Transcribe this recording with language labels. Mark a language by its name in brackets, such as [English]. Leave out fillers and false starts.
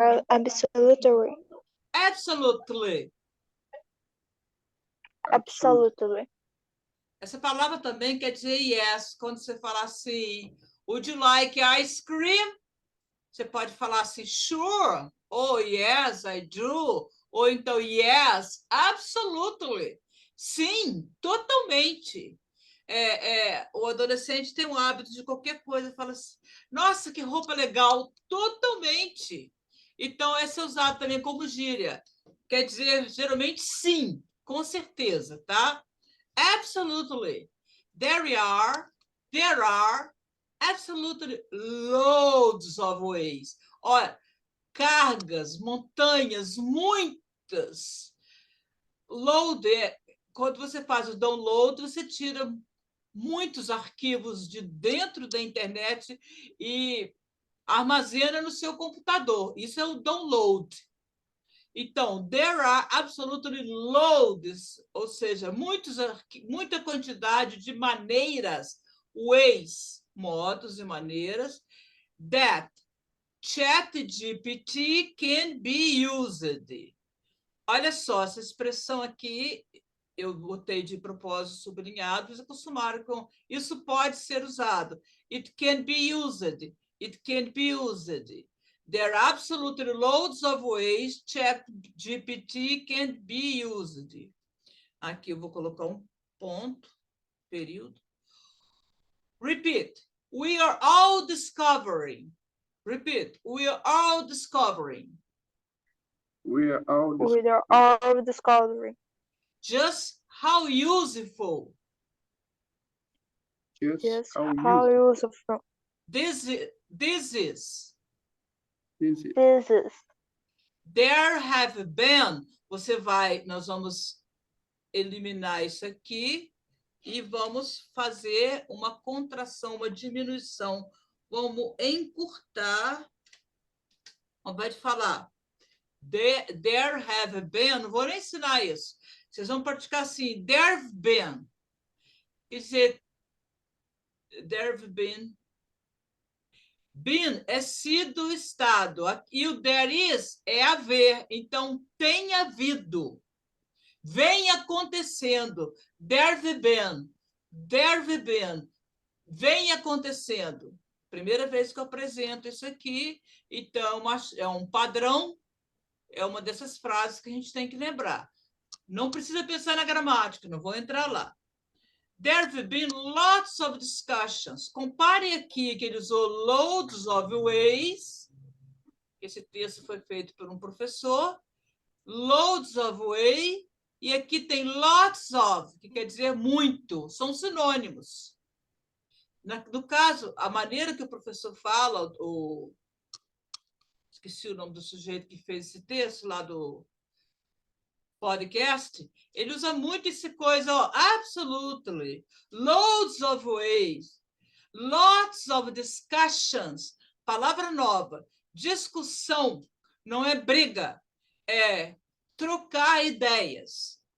[English] are absolutely. Absolutely. Absolutely. [Portuguese] Essa palavra também quer dizer yes. Quando você fala assim, [English] would you like ice cream? [Portuguese] Você pode falar assim, sure. [English] Oh, yes, I do. [Portuguese] Ou então, [English] yes, absolutely. [Portuguese] Sim, totalmente. O adolescente tem um hábito de qualquer coisa, fala assim, nossa, que roupa legal, totalmente. Então, esse é usado também como gíria. Quer dizer, geralmente, sim, com certeza, tá? [English] Absolutely. There are absolutely loads of ways. [Portuguese] Olha, cargas, montanhas, muitas. Load, quando você faz o download, você tira muitos arquivos de dentro da internet e armazena no seu computador. Isso é o download. Então, [English] there are absolutely loads, [Portuguese] ou seja, muita quantidade de maneiras, ways, modos e maneiras, [English] that ChatGPT can be used. [Portuguese] Olha só, essa expressão aqui, eu botei de propósito sublinhado, mas acostumaram com isso pode ser usado. [English] It can be used. It can be used. There are absolutely loads of ways ChatGPT can be used. [Portuguese] Aqui eu vou colocar um ponto, período. [English] Repeat. We are all discovering. Repeat. We are all discovering. We are all We are all discovering. just how useful Just how how useful this is. this is. this is. There have been. [Portuguese] Nós vamos eliminar isso aqui e vamos fazer uma contração, uma diminuição. Vamos encurtar. Vai falar. [English] There have been. [Portuguese] Não vou nem ensinar isso. Vocês vão praticar assim. [English] There have been. [Portuguese] Quer dizer, [English] there have been. [Portuguese] Been é sido, estado. E o there is é haver. Então, tem havido. Vem acontecendo. [English] There have been. There have been. [Portuguese] Vem acontecendo. Primeira vez que eu apresento isso aqui. Então, é um padrão. É uma dessas frases que a gente tem que lembrar. Não precisa pensar na gramática, não vou entrar lá. [English] There have been lots of discussions. [Portuguese] Compare aqui que ele usou [English] loads of ways. [Portuguese] Esse texto foi feito por um professor. [English] Loads of ways. [Portuguese] E aqui tem lots of, que quer dizer muito. São sinônimos. No caso, a maneira que o professor fala, esqueci o nome do sujeito que fez esse texto lá do podcast, ele usa muito essa coisa, ó, [English] absolutely, loads of ways, lots of discussions, [Portuguese] palavra nova, discussão, não é briga, é trocar ideias.